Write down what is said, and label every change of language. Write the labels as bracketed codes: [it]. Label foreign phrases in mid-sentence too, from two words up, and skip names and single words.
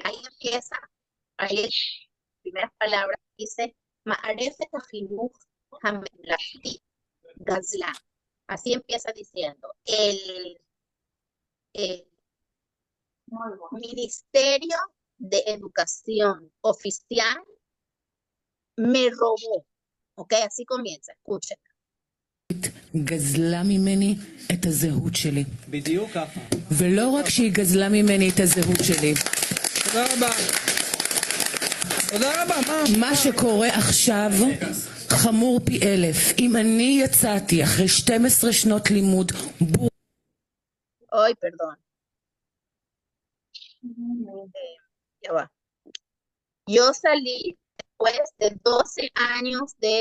[es] Ahí empieza. Ahí las primeras palabras dice [he] מערכת החינוך הממלכתי גזלן. [es] Así empieza diciendo el Muy bueno. ministerio de educación oficial me robó. Ok, así comienza, escuchen. [he] גזלה ממני את הזהות שלי. בדיוק ככה. ולא רק שהיא גזלה ממני את הזהות שלי. תודה רבה. תודה רבה, מה שקורה עכשיו חמור פי אלף. אם אני יצאתי אחרי 12 שנות לימוד [es] Ay, perdón. Ya va. Yo salí después de 12 años de